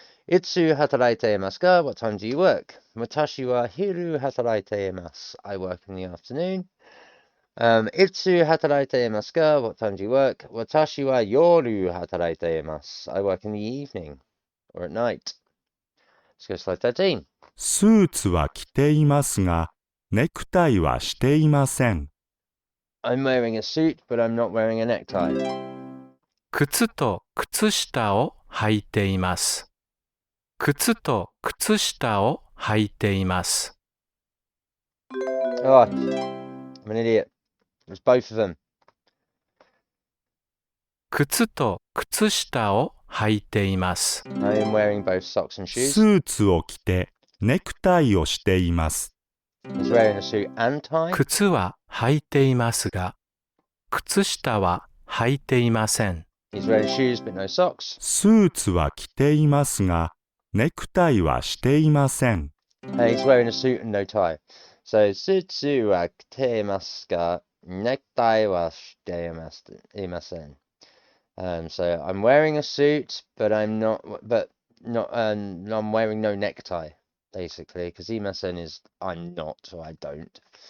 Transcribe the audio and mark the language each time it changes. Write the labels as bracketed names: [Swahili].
[Japanese] Itsu hataraite imasu ka? [English] What time do you work? [Japanese] Watashi wa hiru hataraite imasu. [English] I work in the afternoon. [Japanese] Itsu hataraite imasu ka? [English] What time do you work? [Japanese] Watashi wa yoru hataraite imasu. [English] I work in the evening or at night. Let's go to slide 13. [Japanese] スーツは着ていますが、ネクタイはしていません。 [English] I'm wearing a suit, but I'm not wearing a necktie. [Japanese] 靴と靴下を履いています。靴と靴下を履いています。 [English] Oh, I'm an idiot. It was both of them. [Japanese] 靴と靴下を履いています。 [English] I am wearing both socks and [Japanese] ス [English] shoes. [Japanese] ーツを着てネクタイをしています。 [English] He's wearing a suit and tie. [Japanese] 靴は履いていますが、靴下は履いていません。 [English] He's wearing shoes but no socks. [Japanese] スーツは着ていますが、ネクタイはしていません。 [English] He's wearing a suit and no tie. So, [Japanese] sutsu wa kite imasu ga, necktie wa shite imasen. [English] So I'm wearing a suit, but I'm wearing no necktie, basically, because imasen is I'm not or I don't.